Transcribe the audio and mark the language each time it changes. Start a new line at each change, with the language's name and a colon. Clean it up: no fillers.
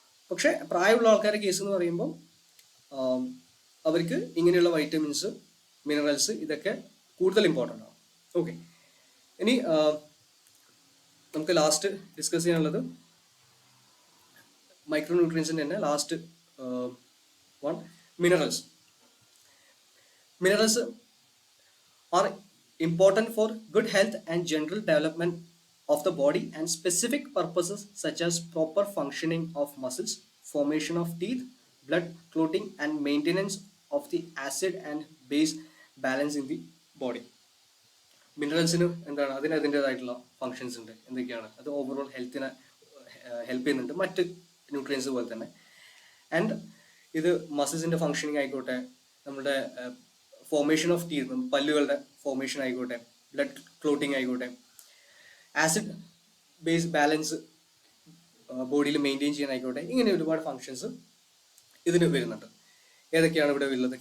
Malayalam: പക്ഷേ പ്രായമുള്ള ആൾക്കാരുടെ കേസ് എന്ന് പറയുമ്പോൾ അവർക്ക് ഇങ്ങനെയുള്ള വൈറ്റമിൻസ്, മിനറൽസ് ഇതൊക്കെ കൂടുതൽ ഇമ്പോർട്ടൻ്റ് ആണ്. ഓക്കെ, ഇനി നമുക്ക് ലാസ്റ്റ് ഡിസ്കസ് ചെയ്യാനുള്ളത് മൈക്രോ ന്യൂട്രിയൻസിൻ്റെ തന്നെ last one minerals.
English: Minerals are important for good health and general development of the body and specific purposes such as proper functioning of muscles, formation of teeth, blood clotting and maintenance of the acid and base balance in the body.
Malayalam: മിനറൽസിന് എന്താണ് അതിൻ്റെതായിട്ടുള്ള functions ഉണ്ട്. എന്തൊക്കെയാണ് അത്? Overall ഹെൽത്തിനെ help ചെയ്യുന്നുണ്ട്, മറ്റ് nutrients പോലെ തന്നെ. And ഇത് മസിൽസിൻ്റെ ഫങ്ഷനിങ് ആയിക്കോട്ടെ, നമ്മുടെ ഫോർമേഷൻ ഓഫ് ടീത്ത്, പല്ലുകളുടെ ഫോർമേഷൻ ആയിക്കോട്ടെ, ബ്ലഡ് ക്ലോട്ടിങ് ആയിക്കോട്ടെ, ആസിഡ് ബേസ് ബാലൻസ് ബോഡിയിൽ മെയിൻറ്റെയിൻ ചെയ്യാനായിക്കോട്ടെ, ഇങ്ങനെ ഒരുപാട് ഫങ്ഷൻസ് ഇതിന് വരുന്നുണ്ട്. ഏതൊക്കെയാണ് ഇവിടെ വരുന്നത്?